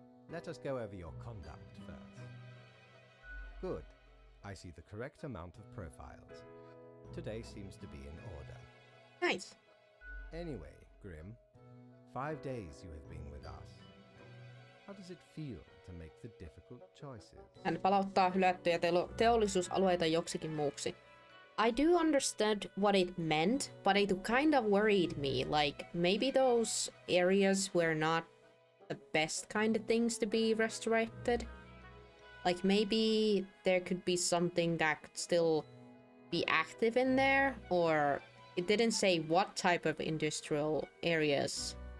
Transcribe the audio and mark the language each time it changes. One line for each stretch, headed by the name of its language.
English: Let us go over your conduct first. Good. I see the correct amount of profiles. Today seems to be in order. Nice. Anyway, Grim, 5 days you have been with us. How does it feel to make the difficult choices?
Finnish: Hän palauttaa hylättyjä teollisuusalueita joksikin muuksi.
English: I do understand what it meant, but it kind of worried me. Like, maybe those areas were not the best kind of things to be restored. Like, maybe there could be something that could still be active in there, or it didn't say what type of industrial areas.